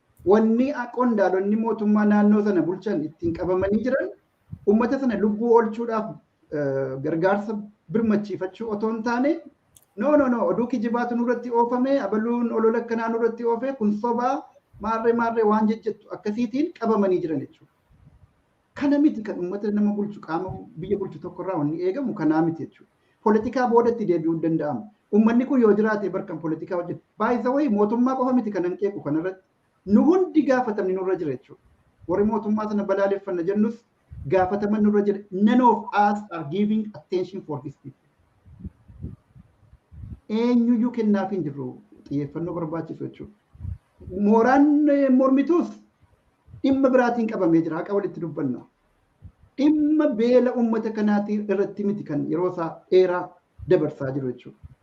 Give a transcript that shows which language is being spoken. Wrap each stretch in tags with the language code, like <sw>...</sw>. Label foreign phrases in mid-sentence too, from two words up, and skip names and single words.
<om>Wanni a-, qondaalonni mootummaa naannoo sana bulchan ittiin qabamanii jiran uummata sana lubbuu oolchuudhaaf, eh, gargaarsa birmachiifachuu otoo hin taane,</om> <en>"No, no, no,</en> <om>oduu kijibaatu nurratti oofame, abaluun olola akkanaa nurratti oofe, kun sobaa, maarree, maarree," waan jejjettu akkasiitiin qabamanii jiran jechuudha. Kana miti kan uummata nama bulchu, qaama biyya bulchu tokkorraa wanni eegamu kanaa miti jechuudha. Poolitikaa boodatti deebi'uu hin danda'amu. Uummanni kun yoo jiraate barkan poolitikaa hojjetu.</om> <en>By the way,</en> <om>mootummaa qofa miti kan hanqeequ kanarratti. Nu hundi gaafatamni nurra jira jechuudha. Warri mootummaa sana balaaleffanna jennus gaafataman nurra jira.</om> <en>None of us are giving attention for this people.</en> <om>Eenyuyyuu kennaaf hin jirru xiyyeeffannoo barbaachisu jechuudha. Mooraan, eh, mormituus dhimma biraatiin qabamee jira. Haqa walitti dubbanna. Dhimma beela uummata kanaatii irratti miti kan yeroo isaa dheeraa dabarsaa jiru jechuudha.</om>